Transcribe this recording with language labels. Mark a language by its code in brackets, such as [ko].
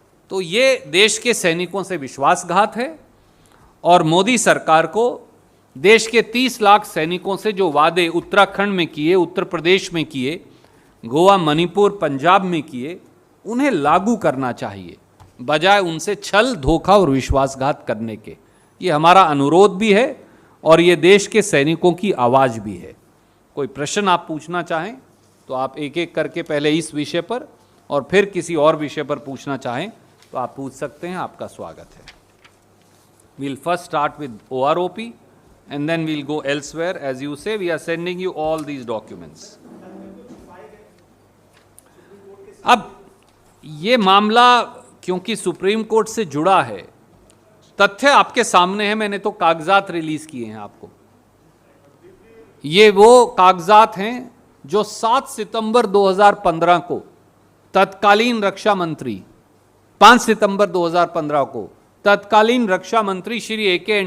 [hi] तो ये देश के सैनिकों से विश्वासघात है और मोदी सरकार को देश के 30 लाख सैनिकों से जो वादे उत्तराखंड में किए, उत्तर प्रदेश में किए, गोवा, मणिपुर, पंजाब में किए, उन्हें लागू करना चाहिए बजाय उनसे छल, धोखा और विश्वासघात करने के। ये हमारा अनुरोध भी है और ये देश के सैनिकों की आवाज़ भी है। कोई प्रश्न आप पूछना चाहें तो आप एक एक करके पहले इस विषय पर और फिर किसी और विषय पर पूछना चाहें तो आप पूछ सकते हैं। आपका स्वागत है। [en] We'll first start with OROP and then we'll go elsewhere. As you say, we are sending you all these documents. [hi] अब ये मामला क्योंकि सुप्रीम कोर्ट से जुड़ा है, तथ्य आपके सामने है, मैंने तो कागजात रिलीज किए हैं आपको। ये वो कागजात हैं जो 7 सितंबर 2015 को तत्कालीन रक्षा मंत्री 5 सितंबर 2015 को तत्कालीन रक्षा मंत्री श्री ए.के.